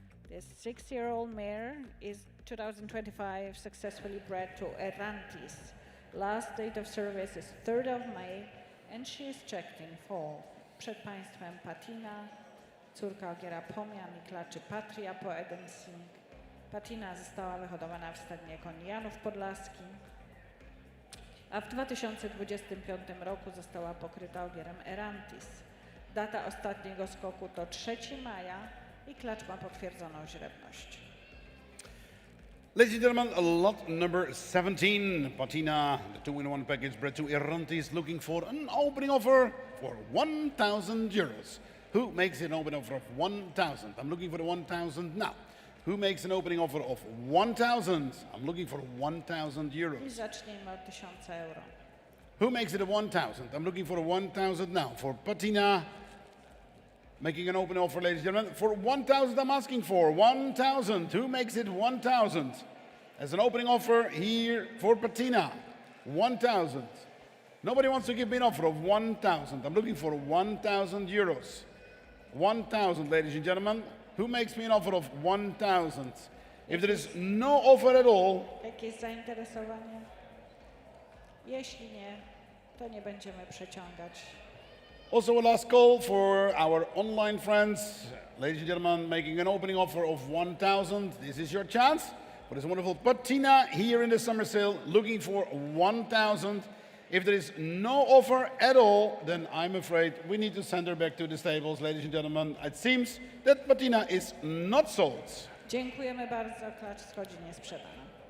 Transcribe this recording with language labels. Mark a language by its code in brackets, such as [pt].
[en] This 6-year-old mare is 2025 successfully bred to Errantis. Last date of service is 3rd of May and she is checked in fall. [pl] Przed Państwem Patina, córka ogiera Pomia i klaczy Patria po Edensing. Patina została wyhodowana w stadnie koni Janów Podlaski, a w 2025 roku została pokryta ogierem Erantis. Data ostatniego skoku to 3 maja i klacz ma potwierdzoną źrebność. [en] Ladies and gentlemen, lot number 17, Patina, the 2-in-1 package bred to Erantis, looking for an opening offer for 1,000 euros. Who makes an opening offer of 1,000? I'm looking for the 1,000 now. Who makes an opening offer of 1,000? I'm looking for 1,000 I euros. [pl] zacznijmy od 1000 euro. [en] Who makes it a 1,000? I'm looking for a 1,000 now. For Patina, making an open offer, ladies and gentlemen. For 1,000, I'm asking for 1,000. Who makes it 1,000? As an opening offer here for Patina, 1,000. Nobody wants to give me an offer of 1,000. I'm looking for 1,000 euros. 1,000, ladies and gentlemen. Who makes me an offer of 1,000? If there is no offer at all, [pl] Jakieś zainteresowanie? Jeśli nie, to nie będziemy przeciągać. [en] also a last call for our online friends. Ladies and gentlemen, making an opening offer of 1,000. This is your chance for this wonderful Patina here in the summer sale, looking for 1,000. If there is no offer at all, then I'm afraid we need to send her back to the stables, ladies and gentlemen. It seems that Patina is not sold. [pl] Dziękujemy bardzo, klacz schodzi niesprzedana.